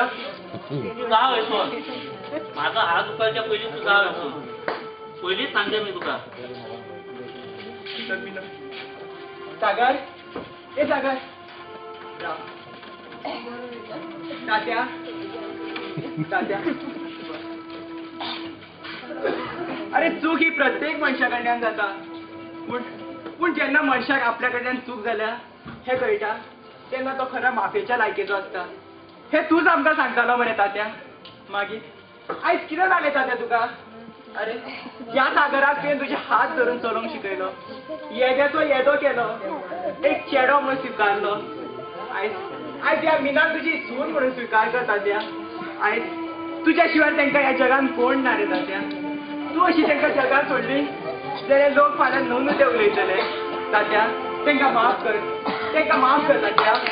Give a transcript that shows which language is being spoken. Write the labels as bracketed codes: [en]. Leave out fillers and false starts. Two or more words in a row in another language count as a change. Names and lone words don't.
[kok] तू जाव येतो माझा हात दुखायच्या पयलीं तू जाव येतो पयलींच सांगते मी तुका सागर ए सागर तात्या तात्या अरे चूक ही प्रत्येक मनशाकडल्यान जाता पूण जेन्ना मनशाक आपल्या कडल्यान चूक जाल्या हे कळटा तेन्ना तो खरा माफेच्या लायकेचो आसता हे तूच आमकां सांगतालो मरे तात्या मागीर आयज कितें जालें तात्या तुका अरे ह्या सागराक तुवें तुजे हात धरून चलोवंक शिकयलो येद्याचो येदो केलो एक चेडो म्हणून स्विकारलो आयज आयज ह्या मिनान तुजी सून म्हणून स्विकार कर तात्या आयज तुज्या शिवाय तांकां ह्या जगान कोण ना रे तात्या तूं अशी तांकां जगान सोडली जाल्यार लोक फाल्यां नवनू ते उलयतले तात्या तांकां माफ कर तांकां माफ कर तात्या